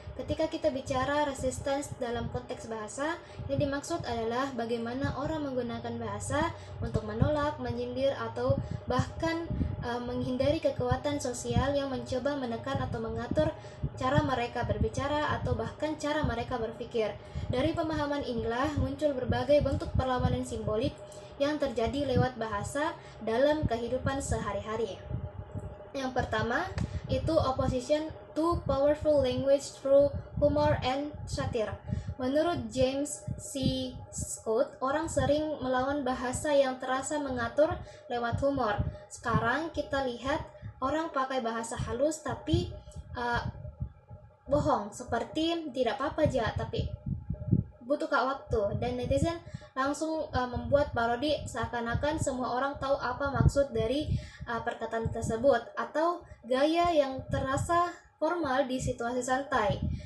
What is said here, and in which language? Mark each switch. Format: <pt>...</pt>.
<id>Ketika kita bicara resistance dalam konteks bahasa, yang dimaksud adalah bagaimana orang menggunakan bahasa untuk menolak, menyindir, atau bahkan menghindari kekuatan sosial yang mencoba menekan atau mengatur cara mereka berbicara atau bahkan cara mereka berpikir. Dari pemahaman inilah muncul berbagai bentuk perlawanan simbolik yang terjadi lewat bahasa dalam kehidupan sehari-hari. Yang pertama, itu</id> <en>opposition to powerful language through humor and satire.</en> <id>Menurut James C. Scott, orang sering melawan bahasa yang terasa mengatur lewat humor. Sekarang kita lihat orang pakai bahasa halus tapi bohong, seperti tidak apa-apa aja tapi butuh waktu, dan netizen langsung membuat parodi seakan-akan semua orang tahu apa maksud dari perkataan tersebut, atau gaya yang terasa formal di situasi santai.</id>